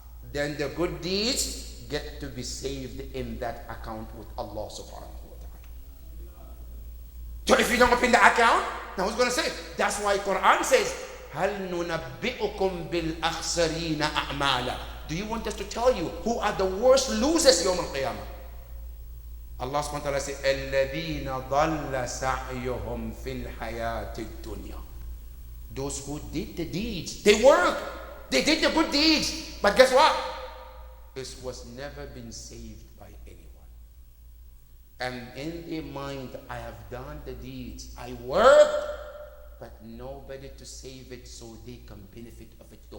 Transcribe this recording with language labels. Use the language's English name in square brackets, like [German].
[English] Then the good deeds get to be saved in that account with Allah subhanahu wa ta'ala. So if you don't open the account, now who's going to save? That's why Quran says, [Arabic] هَلْ نُنَبِّئُكُمْ بِالْأَخْسَرِينَ أَعْمَالًا. [English] Do you want us to tell you who are the worst losers yawm al-qiyamah? Allah subhanahu wa ta'ala says, [Arabic] الَّذِينَ ضَلَّ سَعْيُهُمْ فِي الْحَيَاةِ الدُّنْيَا. [English] Those who did the deeds, they worked, they did the good deeds, but guess what? It was never been saved by anyone. And in their mind, I have done the deeds, I worked, but nobody to save it so they can benefit of it.